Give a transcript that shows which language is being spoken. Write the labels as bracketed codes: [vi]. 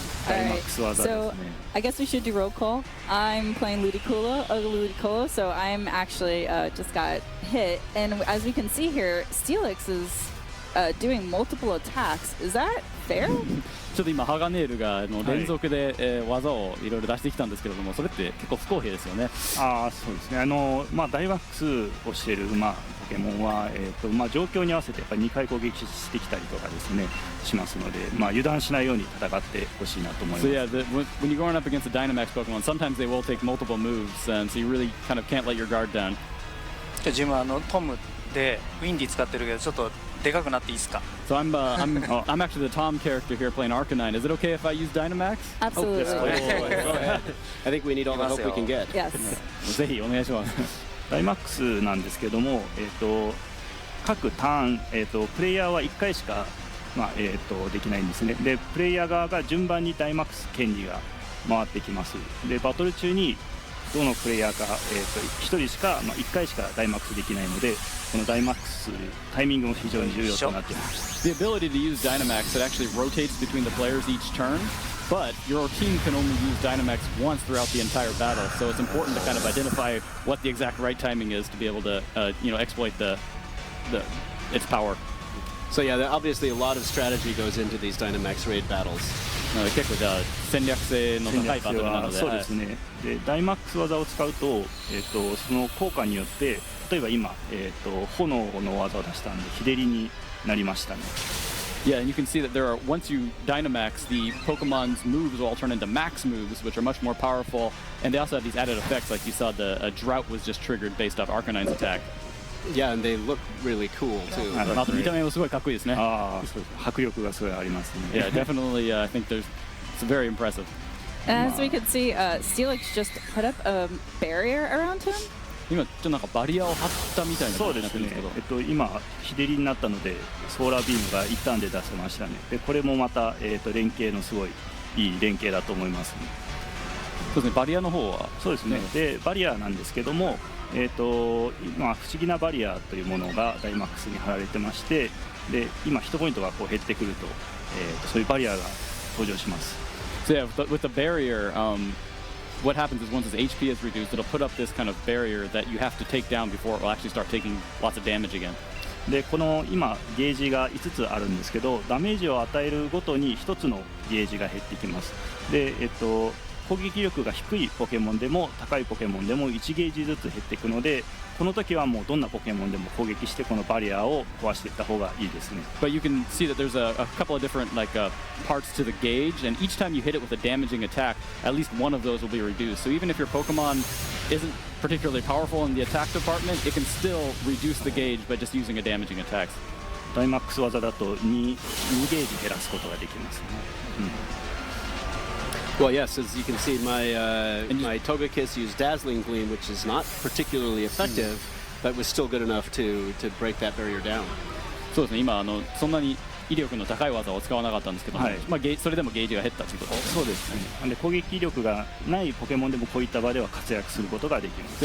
[en] Alright, so I guess we should do roll call. I'm playing Ludicolo, so I'm actually just got hit. And as we can see here, Steelix is doing multiple attacks. Is that fair? [ja] ちょっと今ハガネールが連続で技をいろいろ出してきたんですけれども、それって結構不公平ですよね。そうですね。ダイマックスをしているポケモンは状況に合わせてやっぱり2回攻撃してきたりとかですねしますので、油断しないように戦ってほしいなと思います。 [en] So yeah, when you're going up against a Dynamax Pokemon, sometimes they will take multiple moves, and so you really kind of can't let your guard down. [ja] 自分はトムでウィンディ使ってるけどちょっとでかくなっていいですか？ [en] So I'm actually the Tom character here playing Arcanine. Is it okay if I use Dynamax? Absolutely. Go ahead. I think we need all the help we can get. Yes. [ja] ぜひお願いします。ダイマックスなんですけども、各ターン、プレイヤーは1回しか、できないんですね。でプレイヤー側が順番にダイマックス権利が回ってきます。でバトル中にどのプレイヤーか、1人しか、1回しかダイマックスできないので、このダイマックスタイミングも非常に重要となっています。 [en] The ability to use Dynamax, it actually rotates between the players each turn, but your team can only use Dynamax once throughout the entire battle. So it's important to kind of identify what the exact right timing is to be able to, exploit its power. So yeah, obviously a lot of strategy goes into these Dynamax raid battles. [ja] 結構じゃあ戦略性の高いバトルなので、そうですね。でダイマックス技を使うと、その効果によって例えば今、炎の技を出したんで日照りになりましたね。 [en] Yeah, and you can see that once you Dynamax, the Pokemon's moves will all turn into max moves, which are much more powerful, and they also have these added effects, like you saw a drought was just triggered based off Arcanine's attack. Yeah, and they look really cool too. [ja] あと見た目もすごいかっこいいですね。そうです。迫力がすごいありますね。 [en] Yeah, definitely. I think it's very impressive. And as we could see, Steelix just put up a barrier around him. [ja] 今ちょっとなんかバリアを張ったみたいな感じになってるんですけど、今日照りになったのでソーラービームが一旦で出せましたね。でこれもまた、連携のすごいいい連携だと思いますね。そうですね。バリアの方はそうですね。でバリアなんですけども、今不思議なバリアというものがダイマックスに貼られてまして、で今ヒットポイントが減ってくると、そういうバリアが登場します。 [en] So yeah, with the barrier, what happens is once its HP is reduced, it'll put up this kind of barrier that you have to take down before it will actually start taking lots of damage again. [ja] でこの今ゲージが5つあるんですけど、ダメージを与えるごとに1つのゲージが減ってきます。で攻撃力が低いポケモンでも高いポケモンでも1ゲージずつ減っていくので、この時はもうどんなポケモンでも攻撃してこのバリアを壊していった方がいいですね。 [en] But you can see that there's a couple of different parts to the gauge, and each time you hit it with a damaging attack, at least one of those will be reduced. So even if your Pokemon isn't particularly powerful in the attack department, it can still reduce the gauge by just using a damaging attack. [ja] ダイマックス技だと2ゲージ減らすことができますね。 [en] Well, yes, as you can see, my Togekiss used Dazzling Gleam, which is not particularly effective, but was still good enough to break that barrier down. [ja] そうですね、今そんなに威力の高い技を使わなかったんですけども、まあそれでもゲージが減ったということです。そうですね。なんで攻撃力がないポケモンでもこういった場では活躍することができます。